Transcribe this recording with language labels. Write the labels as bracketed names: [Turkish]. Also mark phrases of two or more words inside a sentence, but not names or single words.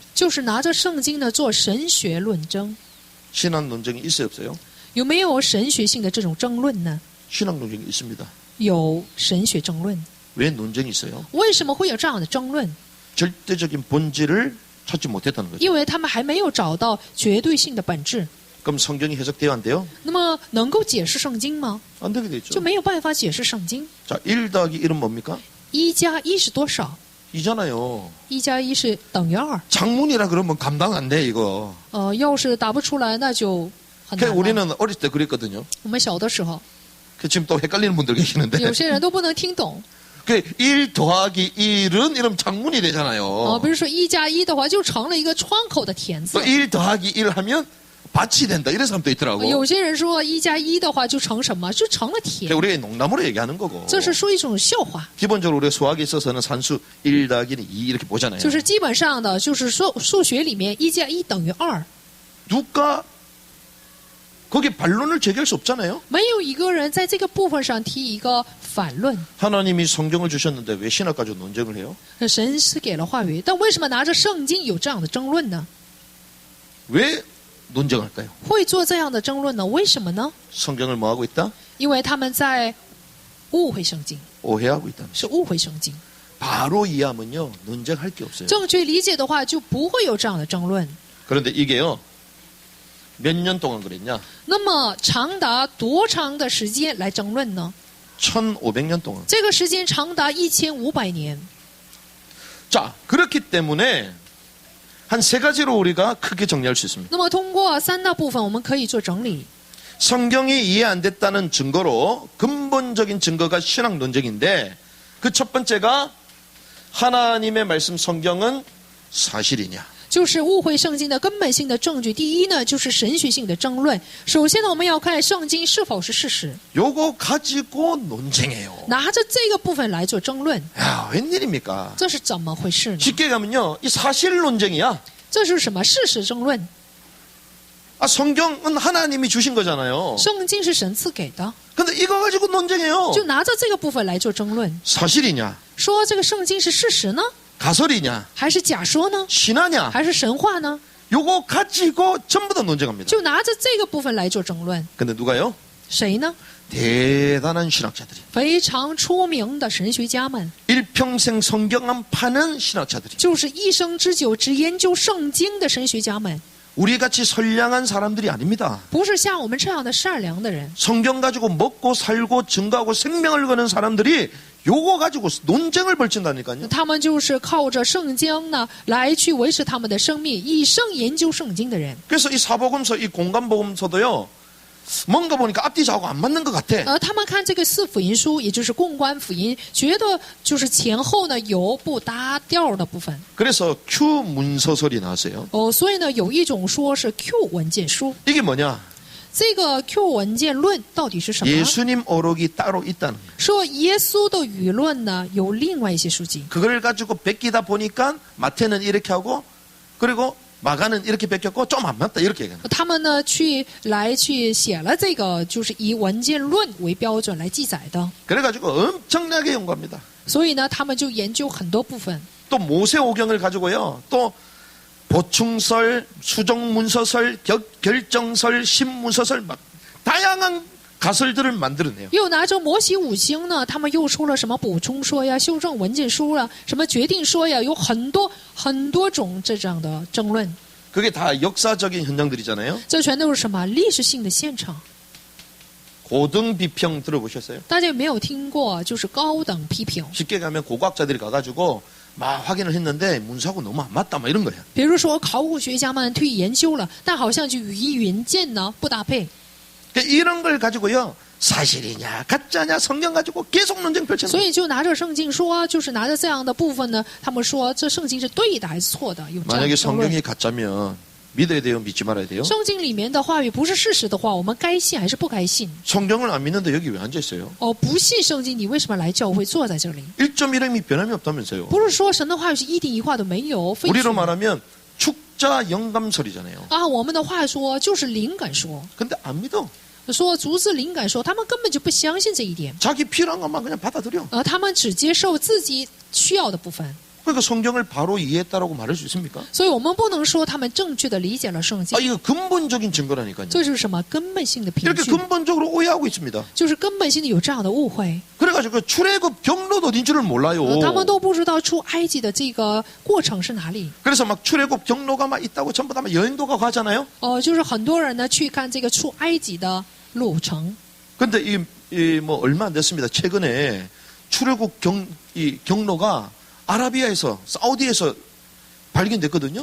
[Chinese] 就是拿着圣经呢做神学论争。 [Korean] 신학 논쟁이 있어요, 없어요? [Chinese] 有没有神学性的这种争论呢？ [Korean] 신학 논쟁이 있습니다. [Chinese] 有神学争论。 [Korean] 왜 논쟁이 있어요? [Chinese] 为什么会有这样的争论？ [Korean] 절대적인 본질을 찾지 못했다는 거죠. [Chinese] 因为他们还没有找到绝对性的本质。 [Korean] 그럼 성경이 해석돼야 안 돼요? [Chinese] 那么能够解释圣经吗？ [Korean] 안 되게 돼 있죠. [Chinese] 就没有办法解释圣经。 [Korean] 자, 1 더하기 1은 뭡니까? [Chinese] 1 加1是多少？ [Korean] 2잖아요. [Chinese] 1加1是等于2。 [Korean] 장문이라 그러면 감당 안 돼, 이거. [Chinese] 要是答不出来，那就很 [Korean] 그 [Chinese] 难了。 [Korean] 우리는 어릴 때 그랬거든요. [Chinese] 我们小的时候， [Korean] 그 지금 또 헷갈리는 분들 계시는데. [Chinese] 有些人都不能听懂。 [Korean] 그 1 더하기 1은 이러면 장문이 되잖아요. [Chinese] 比如说1+1的话，就成了一个窗口的填字 [Korean] 또 1 더하기 1 하면 밭이 된다. 이런 사람도 있더라고. [Chinese] 有些人说1+1的话就成什么？就成了田 [Korean] 우리가 농담으로 얘기하는 거고. [Chinese] 这是说一种笑话。 [Korean] 기본적으로 우리가 수학에 있어서는 산수 1 더하기 2 이렇게 보잖아요. [Chinese] 就是基本上的，就是数学里面1+1等于2， [Korean] 누가 거기에 반론을 제기할 수 없잖아요. [Chinese] 没有一个人在这个部分上提一个反论。 [Korean] 하나님이 성경을 주셨는데 왜 신학 가지고 논쟁을 해요? [Chinese] 神是给了话语，但为什么拿着圣经有这样的争论呢？ [Korean] 왜 논쟁할까요? [Chinese] 会做这样的争论呢？为什么呢？ [Korean] 성경을 뭐하고 있다? [Chinese] 因为他们在误会圣经， [Korean] 오해하고 있다. [Chinese] 是误会圣经。 [Korean] 바로 이해하면요 논쟁할 게 없어요. [Chinese] 正确理解的话，就不会有这样的争论。 [Korean] 그런데 이게요 몇 년 동안 그랬냐? [Chinese] 那么长达多长的时间来争论呢？ [Korean] 1500년 동안. [Chinese] 这个时间长达1500年。 [Korean] 자, 그렇기 때문에 한 세 가지로 우리가 크게 정리할 수 있습니다. [Chinese] 那么通过3大部分，我们可以做整理。 [Korean] 성경이 이해 안 됐다는 증거로 근본적인 증거가 신학 논쟁인데 그 첫 번째가 하나님의 말씀 성경은 사실이냐? [Chinese] 就是误会圣经的根本性的证据。第一呢，就是神学性的争论。首先呢，我们要看圣经是否是事实， [Korean] 요거 가지고 논쟁해요. [Chinese] 拿着这个部分来做争论， [Korean] 야, 웬일입니까? [Chinese] 这是怎么回事呢？ [Korean] 쉽게 가면요, 이 사실 논쟁이야. [Chinese] 这是什么事实争论？ [Korean] 아, 성경은 하나님이 주신 거잖아요. [Chinese] 圣经是神赐给的， [Korean] 근데 이거 가지고 논쟁해요. [Chinese] 就拿着这个部分来做争论， [Korean] 사실이냐? [Chinese] 说这个圣经是事实呢， [Korean] 가설이냐? [Chinese] 还是假说呢， [Korean] 신화냐? [Chinese] 还是神话呢？ [Korean] 요거 가지고 전부 다 논쟁합니다. [Chinese] 就拿着这个部分来做争论。 [Korean] 근데 누가요? [Chinese] 谁呢？ [Korean] 대단한 신학자들이. [Chinese] 非常出名的神学家们， [Korean] 일평생 성경만 파는 신학자들이. [Chinese] 就是一生之久只研究圣经的神学家们， [Korean] 우리같이 선량한 사람들이 아닙니다. [Chinese] 不是像我们这样的善良的人。 [Korean] 성경 가지고 먹고 살고 증거하고 생명을 거는 사람들이 요거 가지고 논쟁을 벌친다니까요. [Chinese] 他们就是靠着圣经呢来去维持他们的生命，以生研究圣经的人。 [Korean] 그래서 이 사복음서, 이 공간복음서도요. 뭔가 보니까 앞뒤 좌우가 안 맞는 것 같아. [Chinese] 他们看这个四福音书，也就是共观福音，觉得就是前后呢有不搭调的部分。 [Korean] 그래서 Q 문서설이 나왔어요. [Chinese] 所以呢有一种说是 Q 文件书。 [Korean] 이게 뭐냐? [Chinese] 这个 Q 文件论到底是什么？ [Korean] 예수님 어록이 따로 있다는 거예요. [Chinese] 说耶稣的舆论呢有另外一些书籍。 [Korean] 그걸 가지고 베끼다 보니까 마태는 이렇게 하고 그리고 마가는 이렇게 베꼈고 좀 안 맞다 이렇게 얘기하는 거예요. [Chinese] 他们呢去写了这个，就是以文件论为标准来记载的。 [Korean] 그래가지고 엄청나게 연구합니다. [Chinese] 所以呢，他们就研究很多部分。 [Korean] 또 모세오경을 가지고요. 또 보충설, 수정문서설, 결정설, 신문서설 막 다양한 가설들을 만들어내요. [Chinese] 又拿着摩西五经呢，他们又出了什么补充说呀、修正文件书啊、什么决定说呀，有很多种这样的争论。 [Korean] 그게 다 역사적인 현장들이잖아요. [Chinese] 这全都是什么历史性的现场？ [Korean] 고등 비평 들어보셨어요? [Chinese] 大家有没有听过？就是高等批评。 [Korean] 쉽게 가면 고고학자들이 가가지고 막 확인을 했는데 문서하고 너무 안 맞다 막 이런 거야. [Chinese] 比如说考古学家们去研究了，但好像就语义文件呢不搭配。 [Korean] 그러니까 이런 걸 가지고요. 사실이냐 가짜냐 성경 가지고 계속 논쟁 펼쳐요. [Chinese] 所以就拿着圣经说，就是拿着这样的部分呢，他们说这圣经是对的还是错的？有这样 [Korean] 만약에 [Chinese] 的争论。 [Korean] 성경이 가짜면 믿어야 돼요, 믿지 말아야 돼요? [Chinese] 圣经里面的话语不是事实的话，我们该信还是不该信？ [Korean] 성경을 안 믿는데 여기 왜 앉아 있어요? [Chinese] 不信圣经，你为什么来教会坐在这里？ [Korean] 1.1mm이 변함이 없다면서요? [Chinese] 不是说神的话语是一点一画都没有，非 [Korean] 우리로 [Chinese] 去 [Korean] 말하면 축자 영감설이잖아요. [Chinese] 啊，我们的话说就是灵感说， [Korean] 근데 안 믿어. [Chinese] 说逐字灵感说，他们根本就不相信这一点， [Korean] 자기 필요한 것만 그냥 받아들여. [Chinese] 他们只接受自己需要的部分。 [Korean] 그러니까 성경을 바로 이해했다라고 말할 수 있습니까? [Chinese] 所以我们不能说他们正确的理解了圣经 [Korean] 아, ， 이거 근본적인 증거라니까요. [Chinese] 这就是什么根本性的凭 [Korean] 이렇게 [Chinese] 据， [Korean] 근본적으로 오해하고 있습니다. [Chinese] 就是根本性的有这样的误会。 [Korean] 그래가지고 그 출애굽 경로도 어딘 줄을 몰라요. [Chinese] 他们都不知道出埃及的这个过程是哪里。 [Korean] 그래서 막 출애굽 경로가 막 있다고 전부 다 막 여행도가 가잖아요. [Chinese] 就是很多人呢去看这个出埃及的路程。 [Korean] 근데 이 뭐 얼마 안 됐습니다. 최근에 출애굽 이 경로가 아라비아에서 사우디에서 발견됐거든요.